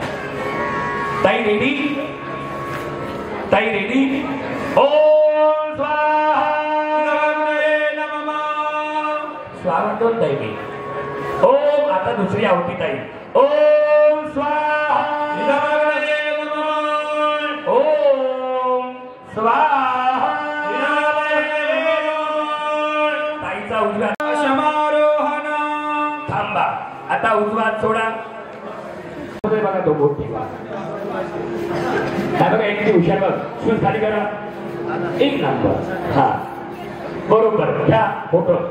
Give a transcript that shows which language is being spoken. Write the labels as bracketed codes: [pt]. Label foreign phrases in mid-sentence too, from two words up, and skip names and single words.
[mr] ताई रेडी? ताई रेडी? [sa] ओम स्वाहा. [mr] स्वाहा ताई मी. ओम. आता दुसरी आवटी ताई. [sa] ओम स्वाहा. ओम स्वाहा. [mr] थांबा. आता उजवा सोडा. बघा तो मोठी बघा एक हुशार बघ. शूज खाली करा. एक नंबर. हा बरोबर. घ्या फोटो.